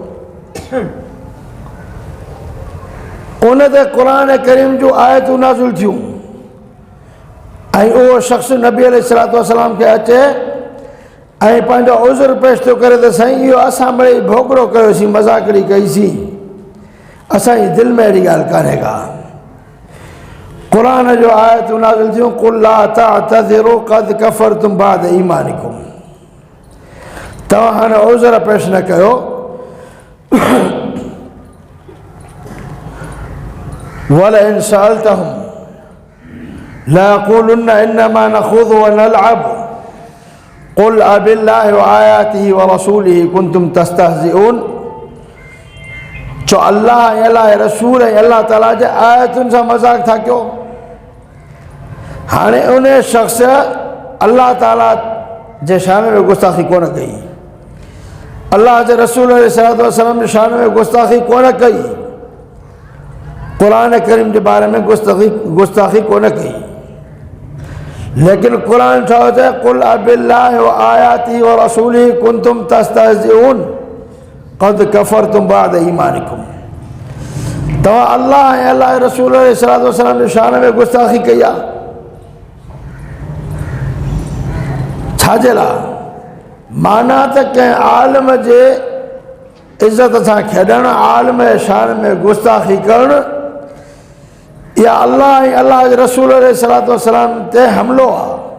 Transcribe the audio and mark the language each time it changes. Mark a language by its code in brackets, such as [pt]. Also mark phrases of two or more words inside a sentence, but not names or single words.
[sd] उन ते क़ुरान करीम जूं आयतूं नाज़िल थियूं ऐं उहो शख़्स नबी [ar] عليه الصلاة والسلام [sd] खे अचे ऐं पंहिंजो उज़र पेश थो करे त साईं इहो असां मिड़ई भोगड़ो कयोसीं, मज़ाकड़ी कईसीं, असांजी दिलि में अहिड़ी ॻाल्हि कान्हे का। क़ुरान जो आयतूं नाज़िल थियूं, [ar] قل لا تعتذروا قد كفرتم بعد إيمانكم. [sd] तव्हां हाणे उज़र पेश न कयो। [ar] ولئن سألتهم ليقولن إنما كنا نخوض ونلعب قل أبالله وآياته ورسوله كنتم تستهزئون. [sd] चो अल्लाह ऐं अल्लाह जे रसूल ऐं अल्लाह ताला जे आयतुनि सां मज़ाक था कयो। हाणे उन शख़्स अल्लाह ताला जे शान में गुस्ताखी कोन कई, अल्लाह जे रसूल [ar] عليه الصلاة والسلام [sd] जे शान में गुस्ताखी कोन कई, क़ुरान करीम जे बारे में गुस्ताखी कोन कई। लेकिन क़ुरान छा चए, [ar] قل أبالله وآياته ورسوله كنتم تستهزئون قد كفرتم بعد إيمانكم. [sd] तव्हां अल्लाह ऐं अल्लाह जे रसूल [ar] عليه الصلاة والسلام [sd] जे शान में गुस्ताखी कई आहे, छाजे लाइ? माना त कंहिं आलिम जे इज़त सां खेॾणु, आलिम जे शान में गुस्ताखी करणु, इहा अल्लाह ऐं अल्लाह जे रसूल [ar] عليه الصلاة والسلام [sd] ते हमिलो आहे।